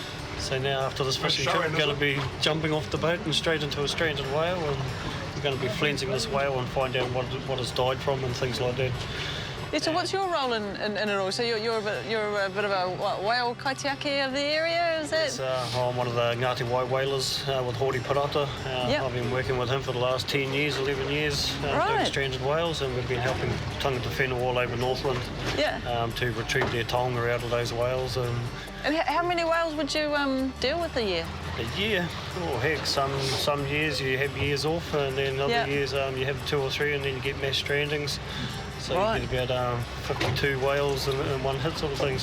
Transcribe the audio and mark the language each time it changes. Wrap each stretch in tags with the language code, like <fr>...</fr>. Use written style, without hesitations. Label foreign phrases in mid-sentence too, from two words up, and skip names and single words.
<en>so now after this fishing trip, we're going to be jumping off the boat and straight into a stranded whale, and we're going to be flensing this whale and find out what it's died from and things like that. Yeah, so what's your role in it all? So you're a bit of a whale kaitiaki of the area, is it? I'm one of the Ngāti Wai whalers with Hori Parata. Yep. I've been working with him for the last 10 years, 11 years, Right. doing stranded whales, and we've been helping</en> <mi>tangata whenua</mi> <en>all over Northland Yeah. to retrieve their taonga out of those whales. And how many whales would you deal with a year? A year, oh heck, some years you have years off, and then other Yep. years you have 2 or 3, and then you get mass strandings. So Right. you get about 52 whales in one hit sort of thing.</en>